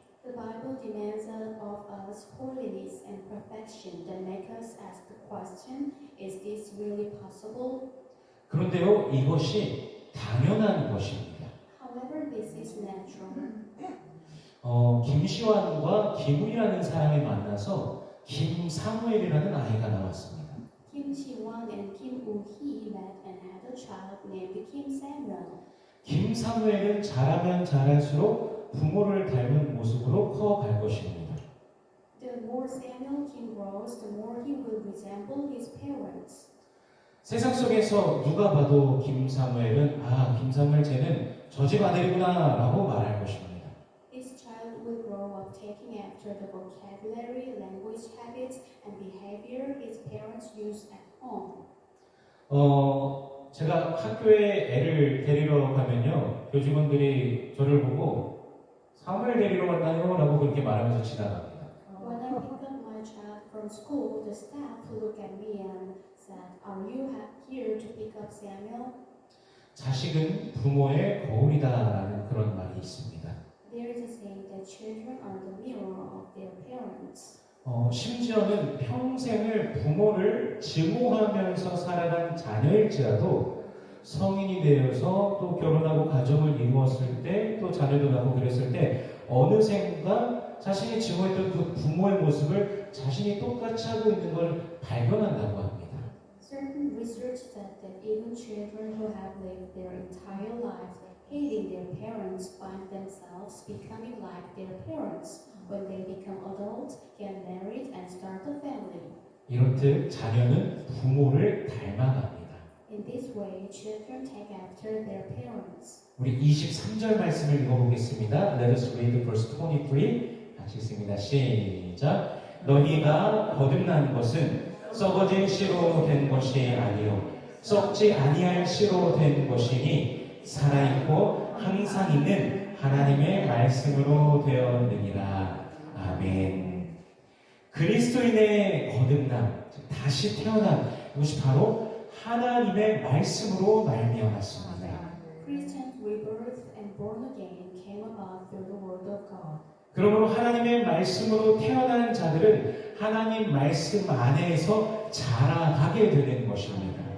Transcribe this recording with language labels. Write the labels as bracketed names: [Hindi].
[English] The Bible demands of us holiness and perfection that make us ask the question, is this really possible? [Korean] 그런데요, 이것이 당연한 것입니다. [English] However, this is natural. [Korean] 김시환과 김훈이라는 사람이 만나서 김사무엘이라는 아이가 나왔습니다. [English] Kim Ji-won and Kim Woo-hee met and had a child named Kim Samuel. [Korean] 김사무엘은 자라면 자랄수록 부모를 닮은 모습으로 커갈 것입니다. [English] The more Samuel Kim grows, the more he will resemble his parents. [Korean] 세상 속에서 누가 봐도 김사무엘은 김사무엘 쟤는 저 집 아들이구나 라고 말할 것입니다. [English] This child will grow up taking after the vocabulary, language habits, and behavior his parents use at home. [Korean] 제가 학교에 애를 데리러 가면요 교직원들이 저를 보고 사무엘 데리러 왔나요? 라고 그렇게 말하면서 지나갑니다. [English] When I pick up my child from school, the staff look at me and said, "Are you here to pick up Samuel?" [Korean] 자식은 부모의 거울이다라는 그런 말이 있습니다. [English] There is a saying that children are the mirror of their parents. [Korean] 심지어는 평생을 부모를 증오하면서 살아간 자녀일지라도 성인이 되어서 또 결혼하고 가정을 이루었을 때 또 자녀도 낳고 그랬을 때 어느샌가 자신이 증오했던 그 부모의 모습을 자신이 똑같이 하고 있는 걸 발견한다고 합니다. [English] Certain research said that even children who have lived their entire lives hating their parents find themselves becoming like their parents when they become adults, get married, and start a family. [Korean] 이렇듯 자녀는 부모를 닮아갑니다. [English] In this way, children take after their parents. [Korean] 우리 23절 말씀을 읽어보겠습니다. [English] Let us read verse 23. [Korean] 같이 읽습니다. 시작. 너희가 거듭난 것은 썩어진 씨로 된 것이 아니요 썩지 아니할 씨로 된 것이니 살아있고 항상 있는 하나님의 말씀으로 되었느니라. 아멘. 그리스도인의 거듭남, 다시 태어남, 이것이 바로 하나님의 말씀으로 말미암았습니다. [English] Christians' rebirth and born again came about through the Word of God. [Korean] 그러므로 하나님의 말씀으로 태어난 자들은 하나님 말씀 안에서 자라가게 되는 것입니다.